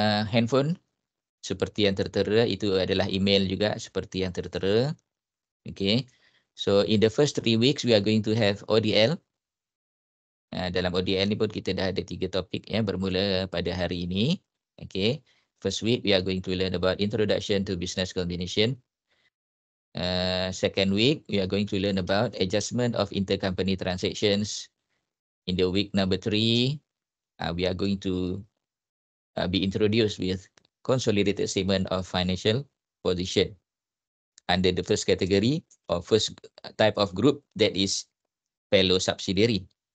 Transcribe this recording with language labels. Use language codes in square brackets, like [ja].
[ms] Handphone seperti yang tertera, itu adalah email juga seperti yang tertera. [en] Okay. So in the first 3 weeks we are going to have ODL. [ms] Dalam ODL ni pun kita dah ada 3 topik ya, bermula pada hari ini. [en] Okay. First week we are going to learn about introduction to business combination. Second week we are going to learn about adjustment of intercompany transactions. In the week number 3 we are going to be introduced with consolidated statement of financial position under the first category or first type of group, that is fellow subsidiary.